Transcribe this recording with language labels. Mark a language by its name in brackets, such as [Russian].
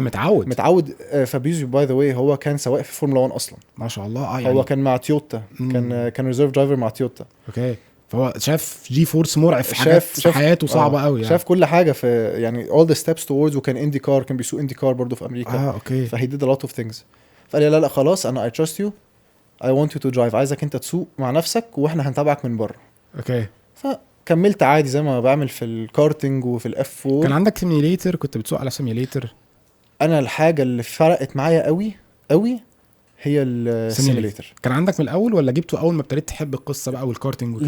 [Arabic] متعود. فابيزيو باي ذا واي هو كان سواق في فورمولا 1 اصلا، ما شاء الله. يعني هو كان مع تويوتا، كان ريزيرف درايفر مع تويوتا. اوكي. فهو شاف جي فورس مرعب في حاجات في حياته صعبه قوي يعني. شاف كل حاجه في يعني [English] all the steps towards. [Arabic] وكان اندي كار، كان بيسوق اندي كار برضه في امريكا. اوكي. فهي [English] did a lot of things. [Arabic] فقال لي لا خلاص انا [English] I trust you, I want you to drive. [Arabic] عايزك انت تسوق مع نفسك واحنا هنتابعك من بره. اوكي. فكملت عادي زي ما بعمل في الكارتنج وفي الاف 4. كان عندك سيميليتر؟ كنت بتسوق على سيميليتر؟ انا الحاجه اللي فرقت معايا قوي قوي هي السيميليتر. كان عندك من الاول ولا جبته اول ما ابتديت تحب القصه بقى والكارتنج وكده؟